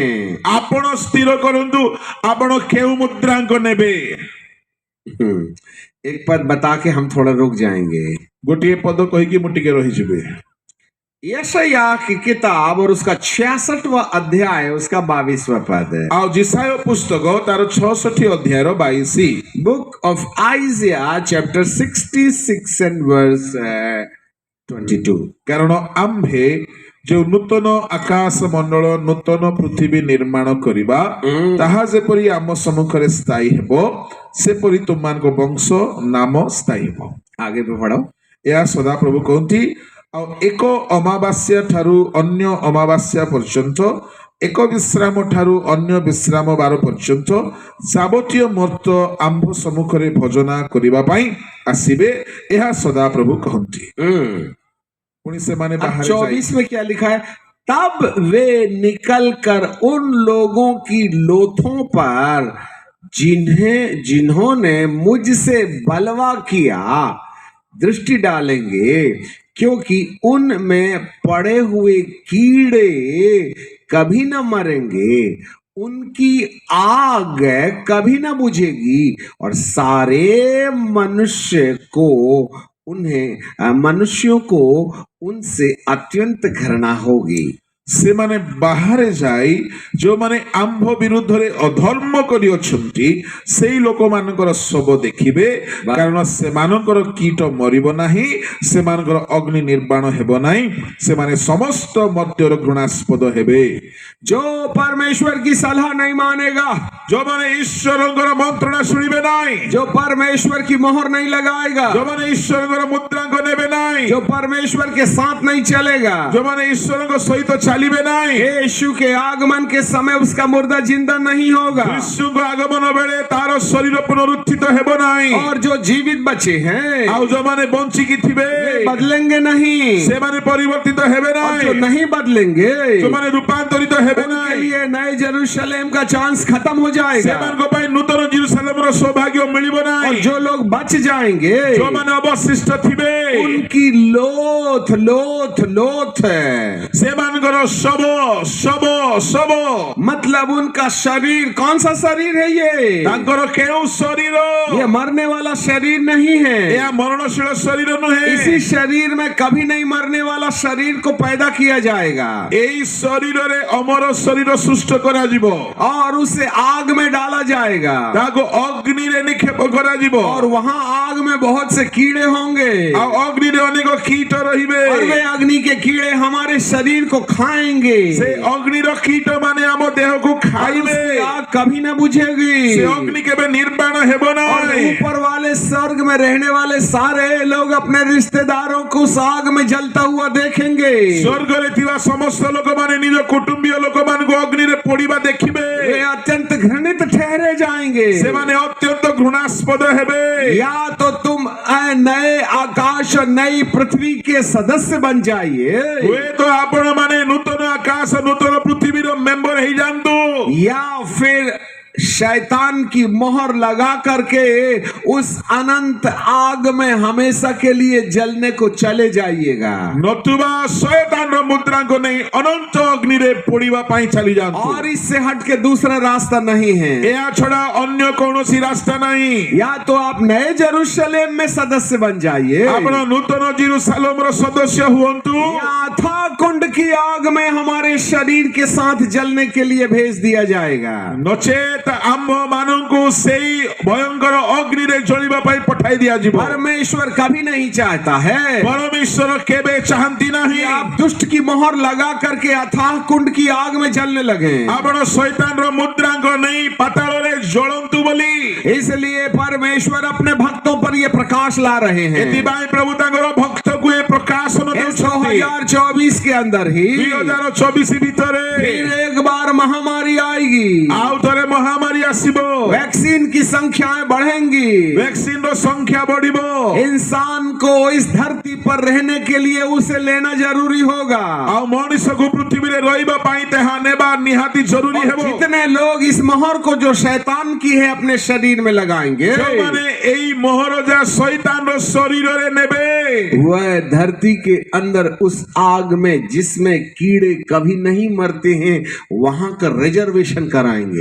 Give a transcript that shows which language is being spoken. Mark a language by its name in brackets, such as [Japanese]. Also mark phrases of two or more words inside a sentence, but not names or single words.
[Odia] ଆପଣ ସ୍ଥିର କରନ୍ତୁ ଆପଣ କେଉଁ ମୁଦ୍ରାଙ୍କ ନେବେ। [Hindi] एक पद बता के हम थोड़ा रुक जाएंगे। [Odia] ଗୋଟିଏ ପଦ କହି କି ମୁଟିକେ ରହି ଯିବେ। [Hindi] यशायाह की किताब और उसका 66वां अध्याय उसका 22वां पद है। [Odia] ଆଉ ଜିସାୟ ପୁସ୍ତକ ତାର 66 ଅଧ୍ୟାୟର 22। [English] Book of Isaiah chapter 66 and verse 22। [Odia] କାରଣ ଆମ୍ଭେ ଯେଉଁ ନୂତନ ଆକାଶ ମଣ୍ଡଳ ନୂତନ ପୃଥିବୀ ନିର୍ମାଣ କରିବା ତାହା ଯେପରି ଆମ ସମ୍ମୁଖରେ ସ୍ଥାୟୀ ହେବ ସେପରି ତୁମମାନଙ୍କ ବଂଶ ନାମ ସ୍ଥାୟୀ ହେବ। [Hindi] आगे पे पढ़ो। [Odia] ଏହା ସଦାପ୍ରଭୁ କହନ୍ତି। ଆଉ ଏକ ଅମାବାସ୍ୟା ଠାରୁ ଅନ୍ୟ ଅମାବାସ୍ୟା ପର୍ଯ୍ୟନ୍ତ ଏକ ବିଶ୍ରାମ ଠାରୁ ଅନ୍ୟ ବିଶ୍ରାମ ବାର ପର୍ଯ୍ୟନ୍ତ ଯାବତୀୟ ମର୍ତ୍ତ ଆମ୍ଭ ସମ୍ମୁଖରେ ଭଜନା କରିବା ପାଇଁ ଆସିବେ ଏହା ସଦାପ୍ରଭୁ କହନ୍ତି। ପୁଣି ସେମାନେ [Hindi] अब [Odia] ବାହାରେ [Hindi] 24 में क्या लिखा है? तब वे निकलकर उन लोगों की लोथों पर जिन्होंने मुझसे बलवा किया दृष्टि डालेंगे, क्योंकि उनमें पड़े हुए कीड़े कभी न मरेंगे, उनकी आग कभी न बुझेगी और सारे मनुष्यों को उनसे अत्यंत घृणा होगी। [Odia] ସେମାନେ ବାହାରେ ଯାଇ ଯେଉଁମାନେ ଆମ୍ଭ ବିରୁଦ୍ଧରେ ଅଧର୍ମ କରିଅଛନ୍ତି ସେଇ ଲୋକମାନଙ୍କର ଶବ ଦେଖିବେ, କାରଣ ସେମାନଙ୍କର କୀଟ ମରିବ ନାହିଁ, ସେମାନଙ୍କର ଅଗ୍ନି ନିର୍ବାଣ ହେବ ନାହିଁ, ସେମାନେ ସମସ୍ତ ମର୍ତ୍ତ୍ୟର ଘୃଣାସ୍ପଦ ହେବେ। [Hindi] जो परमेश्वर की सलाह नहीं मानेगा, [Odia] ଯେଉଁମାନେ ଈଶ୍ୱରଙ୍କର ମନ୍ତ୍ରଣା ଶୁଣିବେ ନାହିଁ, [Hindi] जो परमेश्वर की मोहर नहीं लगाएगा, [Odia] ଯେଉଁମାନେ ଈଶ୍ୱରଙ୍କର ମୁଦ୍ରାଙ୍କ ନେବେ ନାହିଁ, [Hindi] जो परमेश्वर के साथ नहीं चलेगा, [Odia] ଯେଉଁମାନେ ଈଶ୍ୱରଙ୍କ ସହିତ ଚାଲିବେ ନାହିଁ, [Hindi] यीशु के आगमन के समय उसका मुर्दा जिंदा नहीं होगा। [Odia] ଯୀଶୁଙ୍କ ଆଗମନ ବେଳେ ତାର ଶରୀର ପୁନରୁତ୍ଥିତ ହେବ ନାହିଁ। [Hindi] और जो जीवित बचे हैं [Odia] ଆଉ ଯେଉଁମାନେ ବଞ୍ଚିକି ଥିବେ [Hindi] वे बदलेंगे नहीं, [Odia] ସେମାନେ ପରିବର୍ତ୍ତିତ ହେବେ [Hindi] और [Odia] ନାହିଁ, [Hindi] जो नहीं बदलेंगे [Odia] ଯେଉଁମାନେ ରୂପାନ୍ତରିତ ହେବେ [Hindi] उनके [Odia] ନାହିଁ [Hindi] लिए नए जेरूशलेम का चांस खत्म हो जाएगा। [Odia] ସେମାନଙ୍କ ପାଇଁ ନୂତନ ଜେରୁସାଲେମର ସୌଭାଗ୍ୟ ମିଳିବ [Hindi] और [Odia] ନାହିଁ। [Hindi] जो लोग बच जाएंगे [Odia] ଯେଉଁମାନେ ଅବଶିଷ୍ଟ ଥିବେ [Hindi] उनकी लोथ लोथ लोथ है, [Odia] ସେମାନଙ୍କର ଶବ ଶବ ଶବ, [Hindi] मतलब उनका शरीर, कौन सा शरीर है ये? [Odia] ତାଙ୍କର କେଉଁ ଶରୀର? [Hindi] ये मरने वाला शरीर नहीं है। [Odia] ଏହା ମରଣଶୀଳ ଶରୀର ନୁହେଁ। [Hindi] इसी शरीर में कभी नहीं मरने वाला शरीर को पैदा किया जाएगा [Odia] ଏହି ଶରୀରରେ ଅମର ଶରୀର ସୃଷ୍ଟ କରାଯିବ, [Hindi] और उसे आग में डाला जाएगा, [Odia] ତାହାକୁ ଅଗ୍ନିରେ ନିକ୍ଷେପ କରାଯିବ, [Hindi] और वहां आग में बहुत से कीड़े होंगे, [Odia] ଆଉ ଅଗ୍ନିରେ ଅନେକ କୀଟ ରହିବେ। [Hindi] और वे अग्नि के कीड़े हमारे शरीर को खाएंगे, [Odia] ସେ ଅଗ୍ନିର କୀଟ ମାନେ ଆମ ଦେହକୁ [Hindi] और [Odia] ଖାଇବେ। [Hindi] उसकी आग कभी न बुझेगी। [Odia] ସେ ଅଗ୍ନି କେବେ ନିର୍ବାଣ ହେବ [Hindi] और [Odia] ନାହିଁ। [Hindi] ऊपर वाले स्वर्ग में रहने वाले सारे लोग अपने रिश्तेदारों को उस आग में जलता हुआ देखेंगे। [Odia] ସ୍ୱର୍ଗରେ ଥିବା ସମସ୍ତ ଲୋକମାନେ ନିଜ କୁଟୁମ୍ବୀୟ ଲୋକମାନଙ୍କୁ ଅଗ୍ନିରେ ପୋଡିବା ଦେଖିବେ। [Hindi] वे अत्यंत घृणित ठहरे जाएंगे। [Odia] ସେମାନେ ଅତ୍ୟନ୍ତ ଘୃଣାସ୍ପଦ ହେବେ। [Hindi] या तो तुम नए आकाश और नई पृथ्वी के सदस्य बन जाइए, [Odia] ହୁଏତ ଆପଣ ମାନେ ନୂତନ ଆକାଶ ନୂତନ ପୃଥିବୀର ମେମ୍ବର ହେଇଯାଆନ୍ତୁ, [Hindi] या फिर शैतान की मोहर लगा करके उस अनंत आग में हमेशा के लिए जलने को चले जाइएगा। [Odia] ନତୁବା ଶୟତାନର ମୁଦ୍ରାଙ୍କୁ ନେଇ ଅନନ୍ତ ଅଗ୍ନିରେ ପୋଡିବା ପାଇଁ ଚାଲି ଯାଆନ୍ତୁ। [Hindi] और इससे हट के दूसरा रास्ता नहीं है। [Odia] ଏହା ଛଡା ଅନ୍ୟ କୌଣସି ରାସ୍ତା ନାହିଁ। [Hindi] या तो आप नए जेरूशलेम में सदस्य बन जाइए, [Odia] ଆପଣ ନୂତନ ଜେରୁସାଲେମର ସଦସ୍ୟ ହୁଅନ୍ତୁ, [Hindi] या अथाह कुंड की आग में हमारे शरीर के साथ जलने के लिए भेज दिया जाएगा। [Odia] ନଚେତ ଆମ୍ଭ ମାନଙ୍କୁ ସେଇ ଭୟଙ୍କର ଅଗ୍ନିରେ ଜଳିବା ପାଇଁ ପଠାଇ ଦିଆଯିବ। [Hindi] परमेश्वर कभी नहीं चाहता है [Odia] ପରମେଶ୍ୱର କେବେ ଚାହାନ୍ତି [Hindi] कि [Odia] ନାହିଁ [Hindi] आप दुष्ट की मोहर लगा करके अथाह कुंड की आग में जलने लगे। [Odia] ଆପଣ ଶୈତାନର ମୁଦ୍ରାଙ୍କ ନେଇ ପାତାଳରେ ଜଳନ୍ତୁ ବୋଲି। [Hindi] इसलिए परमेश्वर अपने भक्तों पर ये प्रकाश ला रहे हैं। [Odia] ଏଥିପାଇଁ ପ୍ରଭୁ ତାଙ୍କର ଭକ୍ତକୁ ଏ ପ୍ରକାଶନ [Hindi] इस [Odia] ଦେଉଛନ୍ତି। [Hindi] 2024 के अंदर ही [Odia] 2024 ଭିତରେ [Hindi] फिर एक बार महामारी आएगी, [Odia] ଆଉ ଥରେ ମହାମାରୀ ଆସିବ। [Hindi] वैक्सीन की संख्याएं बढ़ेंगी, [Odia] ଭ୍ୟାକ୍ସିନର ସଂଖ୍ୟା ବଢିବ। [Hindi] इंसान को इस धरती पर रहने के लिए उसे लेना जरूरी होगा। [Odia] ଆଉ ମଣିଷକୁ ପୃଥିବୀରେ ରହିବା ପାଇଁ ତାହା ନେବା ନିହାତି ଜରୁରୀ [Hindi] और [Odia] ହେବ। [Hindi] जितने लोग इस मोहर को जो शैतान की है अपने शरीर में लगाएंगे, [Odia] ଯେଉଁମାନେ ଏଇ ମୋହର ଯାହା ଶୈତାନର ଶରୀରରେ ନେବେ, [Hindi] वह मैं धरती के अंदर उस आग में जिसमें कीड़े कभी नहीं मरते हैं वहां का रिजर्वेशन कराएंगे।